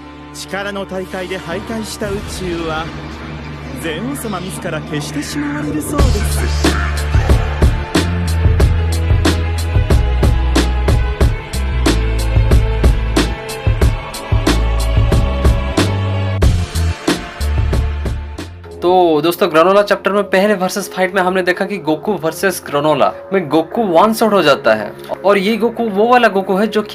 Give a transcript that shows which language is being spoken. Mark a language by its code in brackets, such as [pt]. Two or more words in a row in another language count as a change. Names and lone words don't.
[ja] 力の大会で敗退した宇宙は全王様自ら消してしまわれるそうです。 [hi] तो दोस्तों ग्रानोला चैप्टर में पहले [en] versus fight [hi] में हमने देखा कि गोकू वर्सेस ग्रानोला में गोकू [en] one shot [hi] हो जाता है और ये गोकू वो वाला गोकू है जो कि